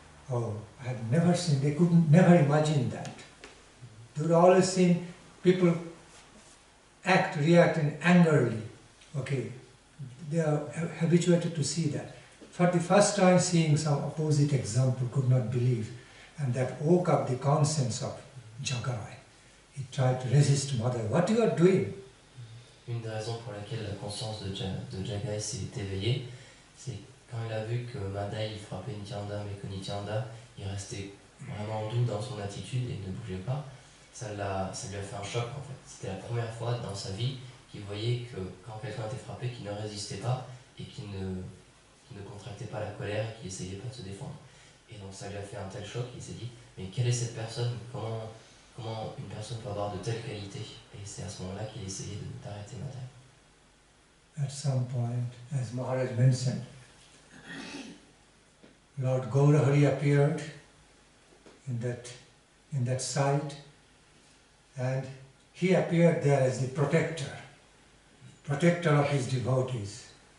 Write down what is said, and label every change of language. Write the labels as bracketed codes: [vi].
[en] Oh, I had never seen, they could never imagine that. They would always see people react angrily, okay. They are habituated to see that. For the first time seeing some opposite example, could not believe, and that woke up the conscience of Jagai. He tried to resist Mother. What you are doing? [fr] Une des raisons pour laquelle la conscience de Jagai s'est éveillée, c'est quand il a vu que Madai il frappait Nityananda, mais que Nityananda il restait vraiment doux dans son attitude et ne bougeait pas, ça lui a fait un choc en fait. C'était la première fois dans sa vie qu'il voyait que quand quelqu'un était frappé, qu'il ne résistait pas et qu'il ne contractait pas la colère et qu'il essayait pas de se défendre. Et donc ça lui a fait un tel choc qu'il s'est dit, mais quelle est cette personne? Comment une personne peut avoir de telles qualités? Et c'est à ce moment-là qu'il essayait d'arrêter Madai. [en] At some point, as Maharaj mentioned, Lord Gaurahari appeared in that site, and he appeared there as the protector of his devotees.